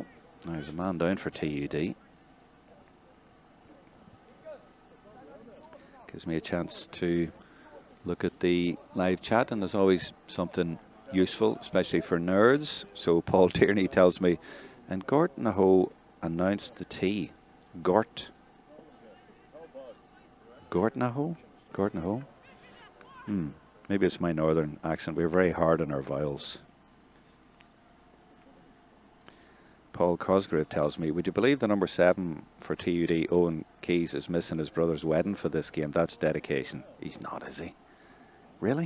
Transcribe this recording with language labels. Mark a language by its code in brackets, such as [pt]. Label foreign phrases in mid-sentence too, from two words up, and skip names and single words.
[en] There's a man down for TUD. Gives me a chance to look at the live chat, and there's always something useful, especially for nerds. So Paul Tierney tells me, and Gort Naho announced the tea. Gort Naho? Gort Naho? Maybe it's my northern accent. We're very hard on our vowels. Paul Cosgrave tells me, would you believe the number 7 for TUD, Owen Keys, is missing his brother's wedding for this game? That's dedication. He's not, is he? Really?